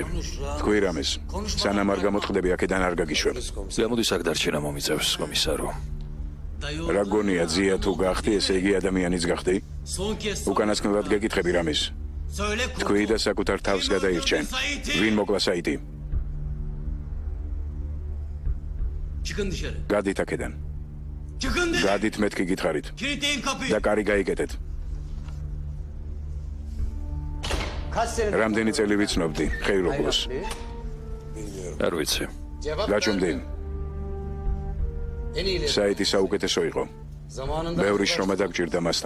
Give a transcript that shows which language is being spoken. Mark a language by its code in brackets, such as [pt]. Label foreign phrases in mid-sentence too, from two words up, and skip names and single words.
[ka] თქვი რამეს. სანამ არ გამოწყდები აქედან არ გაგიშვებ. გამოდის აქ დარჩენა მომიწევს, კომისარო. რა გონია ძია თუ გახდი, ესე იგი ადამიანიც გახდი? უკანასკნელად გეკითხები რამის. თქვი და საკუთარ თავს გადაირჩენ. ვინ მოკლა საიტი? [tr] Çıkın dışarı. [ka] გადით აქედან. [tr] Çıkın dışarı. [ka] გადით მეთქი გითხარით [tr] Kilitleyin kapıyı. [ka] და კარი გაიკეტეთ. რამდენი წელი ვიცნობდი ხეიროგლოს? არ ვიცი. გაჩუმდი. საიტი საუკეთესო იყო. ბევრი შრომა დაგჭირდა მასთან.